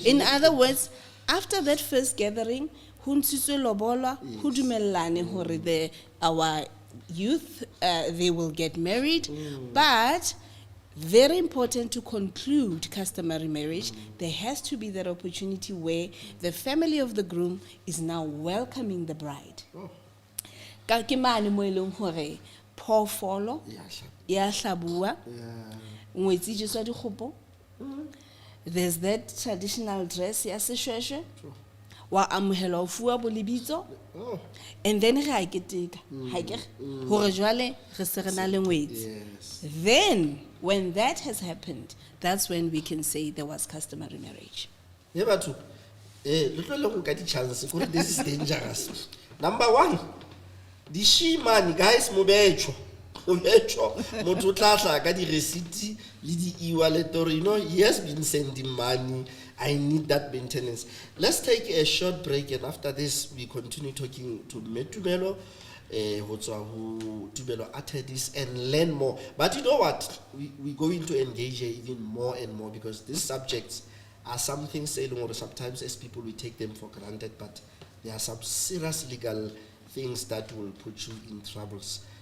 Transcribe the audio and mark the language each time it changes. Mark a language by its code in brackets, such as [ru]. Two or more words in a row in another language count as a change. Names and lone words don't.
[en] In other words, after that first gathering, our youth, they will get married, but very important to conclude customary marriage, there has to be that opportunity where the family of the groom is now welcoming the bride. There's that traditional dress, [st] wa amohela o fuwa bolibitso [en] and then [st] re a keteka hore jwale re se re na le ngwetsi. [en] Then when that has happened, that's when we can say there was customary marriage. Yeah, but this is dangerous. Number one, the she-man, guys, [st] motho o tla tla ka di receipt le di e-wallet, [en] he has been sending money. I need that maintenance. Let's take a short break, and after this, we continue talking to Tumelo Modise and learn more. But you know what? We're going to engage here even more and more because these subjects are something or sometimes as people we take them for granted, but there are some serious legal things that will put you in troubles.